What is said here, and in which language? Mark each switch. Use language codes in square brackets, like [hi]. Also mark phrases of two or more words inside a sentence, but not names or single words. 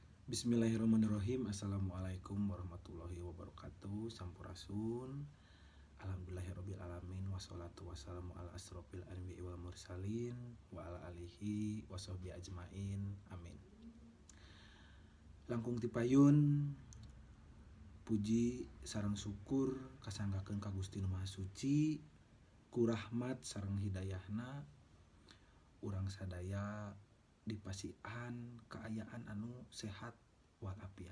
[ar] بسم الله الرحمن الرحيم السلام عليكم ورحمة الله وبركاته. [su] Sampurasun. [ar] الحمد لله رب العالمين والصلاة والسلام على أشرف الأنبياء والمرسلين وعلى آله وصحبه أجمعين. Amin. [su] Langkung tipayun puji sareng syukur kasanggakeun ka Gusti Nu Maha Suci ku rahmat sareng hidayahna urang sadaya dipasihan keayaan anu sehat walafiat.